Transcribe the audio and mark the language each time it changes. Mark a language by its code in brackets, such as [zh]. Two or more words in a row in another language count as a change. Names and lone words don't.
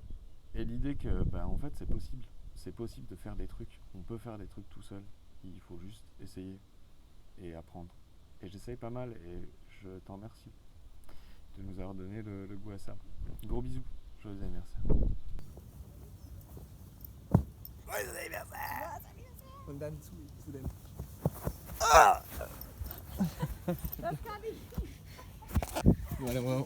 [fr] Et l'idée que en fait c'est possible de faire des trucs, on peut faire des trucs tout seul, il faut juste essayer et apprendre. Et j'essaye pas mal et je t'en remercie de nous avoir donné le goût à ça. Gros bisous, joyeux anniversaire. [de] Und dann zu dem. Das kann ich. Warte mal.